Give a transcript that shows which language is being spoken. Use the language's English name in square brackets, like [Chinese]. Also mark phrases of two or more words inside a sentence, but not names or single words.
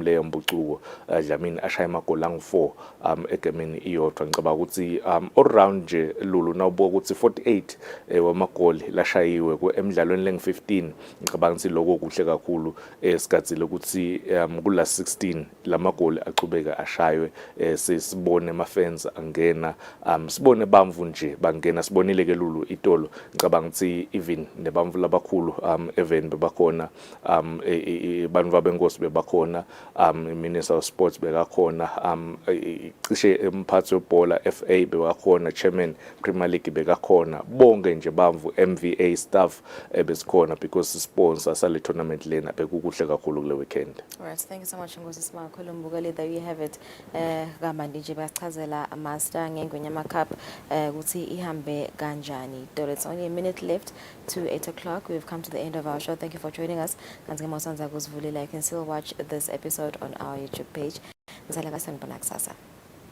[Zulu] leyo mbucuko Dlamini ashaya amagoli angu4 egameni iyodwa ngicabanga ukuthi [English] all round [Zulu] nje Lulu nawubuka ukuthi 48 wamagoli lashayiwe emidlalweni leng15 ngicabanga ukuthi lokho kuhle kakhulu esikhathile ukuthi ku last 16 lamagoli achubeka ashaywe sisibone ama fans angena sibone bamvu nje bangena sibonile ke Lulu itolo ngicabanga ukuthi even nebamvu labakhulu even bebakhona abantu babenkosi bebakhona [English] Minister of Sports [Zulu] bekakhona cishe emphathi webhola FA bekakhona chairman Premier League bekakhona bonke nje bamvu MVA staff besikhona because sponsor sale tournament lena bekukuhle kakhulu kule weekend. [English] Alright, thank you so much Ngozi Simakhulu Mbukeli. There you have it. [Zulu] Kamandi nje bachazela master ngengwenyama cup ukuthi ihambe kanjani. [English] It's only a minute left to 8 o'clock. We've come to the end of our show. Thank you for joining us. You can still watch this episode on our YouTube page.